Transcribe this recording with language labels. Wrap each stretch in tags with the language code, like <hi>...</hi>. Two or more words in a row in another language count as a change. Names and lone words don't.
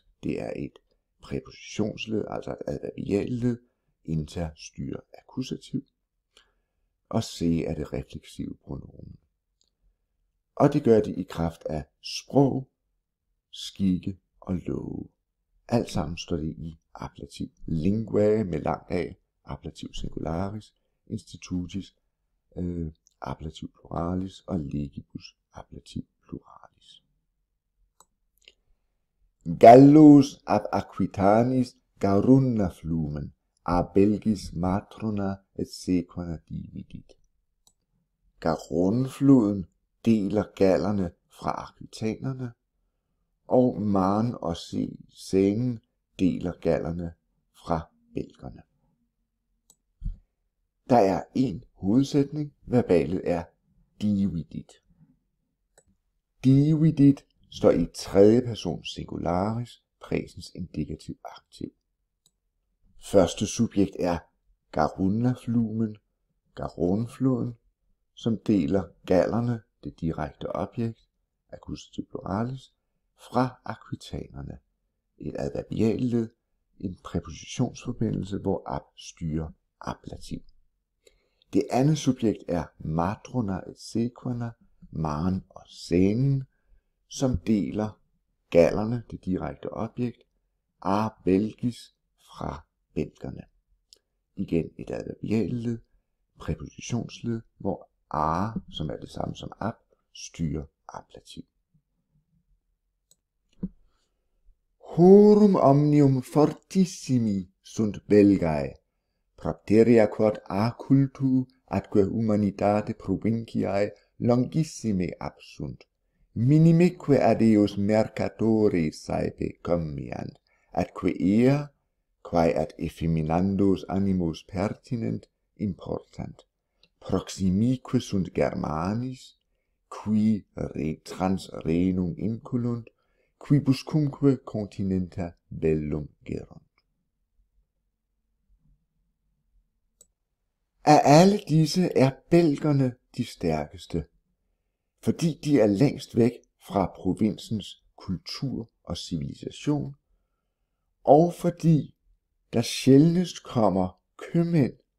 <da>Det er et præpositionsled, altså et adverbialled, inter styrer akkusativ, og se er det refleksive pronomen. Og det gør de i kraft af sprog, skikke og love. Alt sammen står det i ablativ. Linguae med lang A, ablativ singularis, institutis, ablativ pluralis og legibus, ablativ pluralis.</da> <la>Gallus ab Aquitanis Garunna flumen, a Belgis matrona et sequana dividit.</la> <da>Garonfloden deler gallerne fra akvitanerne, og Maren og Seinen deler gallerne fra belgerne. Der er en hovedsætning, verbalet er dividit. Dividit står i tredje person singularis, præsens indikativ aktiv. Første subjekt er Garunna-flumen, Garonfloden, som deler gallerne, det direkte objekt, akkusativ pluralis, fra akvitanerne. Et adverbialled, en præpositionsforbindelse, hvor ab styrer ablativ. Det andet subjekt er</da> <la>matrona et sequana,</la> <da>Maren og Seinen, som deler gallerne, det direkte objekt,</da> <la>a Belgis</la> <da>fra belgerne. Igen et adverbialled, præpositionsled, hvor a, som er det samme som ab, styrer ablativ.</da> <la>Horum omnium fortissimi sunt belgae, propteria quod a cultu atque humanitate provinciae longissime absunt, minimique ad eos mercatores saepe commiant, atque ea, quae ad effeminandos animos pertinent, important. Proximique sunt Germanis, qui trans renum inculunt, quibuscumque continenta bellum gerunt.</la> <da>Af alle disse er belgerne de stærkeste, fordi de er længst væk fra provinsens kultur og civilisation, og fordi der sjældnest kommer købmænd</da>